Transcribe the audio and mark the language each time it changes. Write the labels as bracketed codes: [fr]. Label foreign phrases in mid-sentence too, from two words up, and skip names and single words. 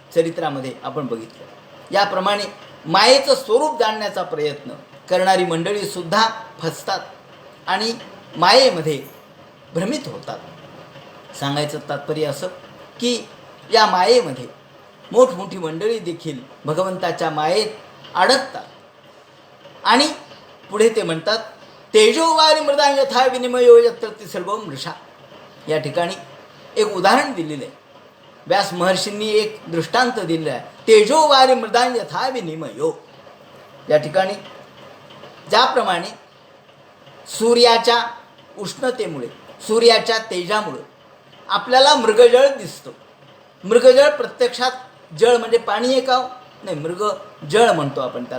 [mr] चरित्रामध्ये आपण बघितलं. याप्रमाणे मायेचं स्वरूप जाणण्याचा प्रयत्न करणारी मंडळीसुद्धा फसतात आणि मायेमध्ये भ्रमित होतात. सांगायचं तात्पर्य असं की या मायेमध्ये मोठमोठी मंडळी देखील भगवंताच्या मायेत अडकतात. आणि पुढे ते म्हणतात [sa] तेजोवारी मृदा यथा विनिमयो यत्र ती सर्व मृषा. [mr] या ठिकाणी एक उदाहरण दिलेलं आहे. व्यास महर्षींनी एक दृष्टांत दिलेला आहे. [sa] तेजोवारी मृदा यथा विनिमयो. [mr] या ठिकाणी ज्याप्रमाणे सूर्याच्या उष्णतेमुळे, सूर्याच्या तेजामुळे आपल्याला मृगजळ दिसतं. मृगजळ प्रत्यक्षात जळ म्हणजे पाणी आहे का? नाही, मृग जळ म्हणतो आपण त्याला.